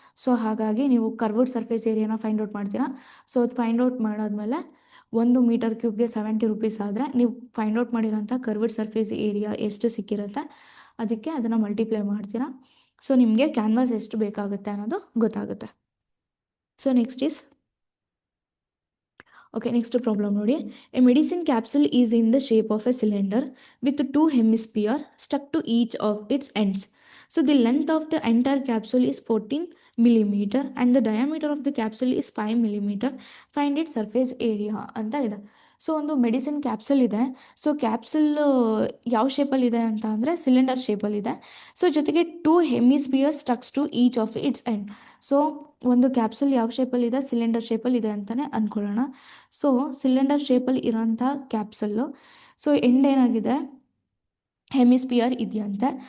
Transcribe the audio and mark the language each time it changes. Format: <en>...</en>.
<kn>So ಹಾಗಾಗಿ ನೀವು curved surface ಏರಿಯಾನ find out ಮಾಡ್ತೀರಾ. ಸೊ ಅದು ಫೈಂಡ್ ಔಟ್ ಮಾಡಾದ್ಮೇಲೆ 1 ಮೀಟರ್ ಕ್ಯೂಬ್ಗೆ 70 ರೂಪೀಸ್ ಆದರೆ ನೀವು ಫೈಂಡ್ ಔಟ್ ಮಾಡಿರೋಂಥ ಕರ್ವ್ಡ್ ಸರ್ಫೇಸ್ ಏರಿಯಾ ಎಷ್ಟು ಸಿಕ್ಕಿರುತ್ತೆ ಅದಕ್ಕೆ ಅದನ್ನು ಮಲ್ಟಿಪ್ಲೈ ಮಾಡ್ತೀರಾ. ಸೊ ನಿಮಗೆ ಕ್ಯಾನ್ವಾಸ್ ಎಷ್ಟು ಬೇಕಾಗುತ್ತೆ ಅನ್ನೋದು ಗೊತ್ತಾಗುತ್ತೆ.</kn> <en>so next is,</en> <kn>okay, next problem ನೋಡಿ.</kn> <en>A medicine capsule is in the shape of a cylinder with 2 hemisphere stuck to each of its ends. So the length of the entire capsule is 14 millimeter and the diameter of the capsule is 5 millimeter. Find its surface area</en> <kn>ಅಂತ ಇದೆ. So ಒಂದು medicine capsule ಇದೆ. So capsule ಯಾವ ಶೇಪಲ್ಲಿ ಇದೆ ಅಂತ ಅಂದರೆ cylinder ಶೇಪಲ್ಲಿದೆ.</kn> <en>so</en> <kn>ಜೊತೆಗೆ</kn> <en>2 hemisphere stucks to each of its end.</en> <kn>So ಒಂದು ಕ್ಯಾಪ್ಸೂಲ್ ಯಾವ ಶೇಪಲ್ಲಿದೆ, ಸಿಲಿಂಡರ್ ಶೇಪಲ್ಲಿದೆ ಅಂತಲೇ ಅಂದ್ಕೊಳ್ಳೋಣ. ಸೊ ಸಿಲಿಂಡರ್ ಶೇಪಲ್ಲಿ ಇರೋಂಥ ಕ್ಯಾಪ್ಸಲ್ಲು, ಸೊ ಎಂಡ್ ಏನಾಗಿದೆ, ಹೆಮಿಸ್ಪಿಯರ್ ಇದೆಯಂತೆ.</kn>